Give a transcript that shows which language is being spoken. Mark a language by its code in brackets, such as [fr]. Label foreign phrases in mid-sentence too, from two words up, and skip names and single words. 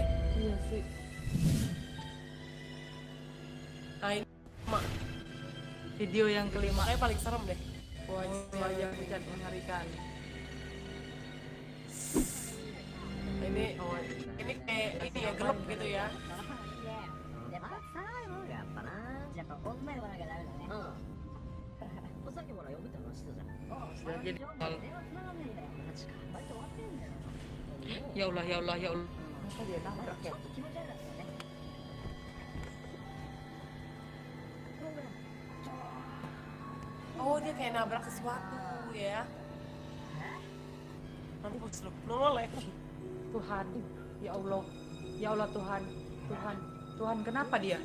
[id] Iya sih. Nah ini Video yang kelima. makanya paling serem deh. Wajah pucat mengerikan. Ini kayak ini ya gelap gitu ya. [ja] やっぱ最後やっぱなやっぱ女言わなきゃダメだねうんさっきほら呼ぶって話してたじゃん [id] Sudah jadi [ja] 電話つながんないんだよマジかバイト終わってるんだよ [id] ya Allah, ya Allah, ya Allah. Masa dia nabrak [ja] ち [id] ya? [ja] ょっと気持ち悪かったよね [id] Oh dia kayak nabrak sesuatu ya. Nanti bos lu noleh. Tuhan, ya Allah, ya Allah Tuhan, Tuhan, kenapa dia?